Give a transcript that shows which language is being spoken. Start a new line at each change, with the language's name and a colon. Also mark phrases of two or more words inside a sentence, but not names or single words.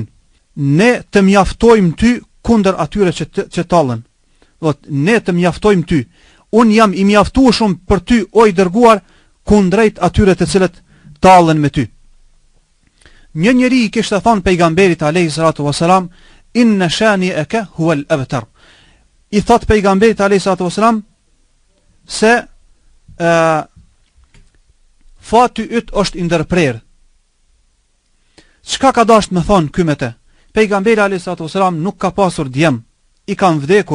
Albanian: Ne të mjaftojmë ty kundër atyre që tallën. Ne të mjaftojmë ty. Un jam i mjaftueshëm për ty o i dërguar kundrejt atyre të cilët tallën me ty. Një njeri i kishte thënë pejgamberit
Arabic: عليه الصلاة والسلام: إن شانئك هو الأبتر.
Albanian: I thot pejgamberit
Arabic: عليه الصلاة والسلام
Albanian: se fati yt është i ndërprer. Çka ka dashur të më thonë ky me te? Pejgamberi
Arabic: عليه الصلاة والسلام
Albanian: nuk ka pasur djem, i kanë vdekur.